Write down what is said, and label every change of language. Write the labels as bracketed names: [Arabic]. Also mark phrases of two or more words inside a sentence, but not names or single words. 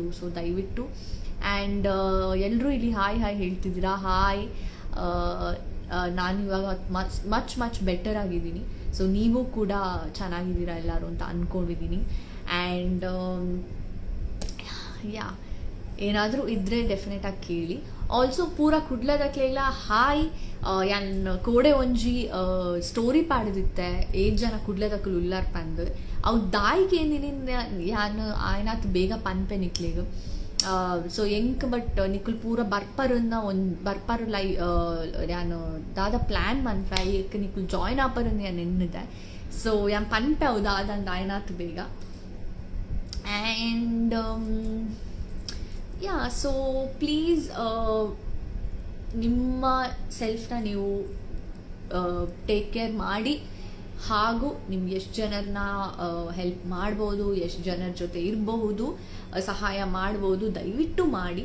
[Kannada] ಸೊ ದಯವಿಟ್ಟು. ಆ್ಯಂಡ್ ಎಲ್ಲರೂ ಇಲ್ಲಿ ಹಾಯ್ ಹೇಳ್ತಿದ್ದೀರಾ. ಹಾಯ್. ನಾನು ಇವಾಗ [English] much better [Kannada] ಆಗಿದ್ದೀನಿ. ಸೊ ನೀವು ಕೂಡ ಚೆನ್ನಾಗಿದ್ದೀರಾ ಎಲ್ಲರೂ ಅಂತ ಅಂದ್ಕೊಂಡಿದ್ದೀನಿ. ಆ್ಯಂಡ್ ಏನಾದರೂ ಇದ್ದರೆ ಡೆಫಿನೆಟಾಗಿ ಕೇಳಿ. [Tulu] ಆಲ್ಸೋ ಪೂರ ಕುಡ್ಲದಕ್ಲೆಲ್ಲ ಹಾಯ್. ಯಾನ್ ಕೋಡೆ ಒಂಜಿ ಸ್ಟೋರಿ ಪಾಡಿದಿತ್ತೆ 8 ಜನ ಕುಡ್ಲದಕ್ಕಲು ಉಲ್ಲಾರ್ ಪಂದ್ ಅವು ದಾಯಿಗೆ ಏನಿನ ಯಾನ್ ಆಯ್ನಾತ್ ಬೇಗ ಪನ್ಪೆ ನಿಕ್ಲಿಗೆ. ಸೊ ಎಂಕ್ ಬಟ್ ನಿಕ್ಕಲ್ ಪೂರ ಬರ್ಪರ್ ಯಾನು ದಾದ ಪ್ಲ್ಯಾನ್ ಮನ್ಪೆ ಏಕ್ ನಿಕ್ಕಲ್ ಜಾಯ್ನ್ ಆಪರನ್ನು ಯಾನ್ ಎನ್ನಿದೆ. ಸೊ ಯಾನ್ ಪನ್ಪೆ ಅವು ದಾದಂದು ಆಯ್ನಾತ್ ಬೇಗ. [English] and so please [Kannada] ನಿಮ್ಮ ಸೆಲ್ಫ್ನ ನೀವು [English] take care [Kannada] ಮಾಡಿ. ಹಾಗೂ ನಿಮ್ಗೆ ಎಷ್ಟು ಜನರನ್ನ ಹೆಲ್ಪ್ ಮಾಡ್ಬೋದು, ಎಷ್ಟು ಜನರ ಜೊತೆ ಇರಬಹುದು, ಸಹಾಯ ಮಾಡ್ಬೋದು, ದಯವಿಟ್ಟು ಮಾಡಿ.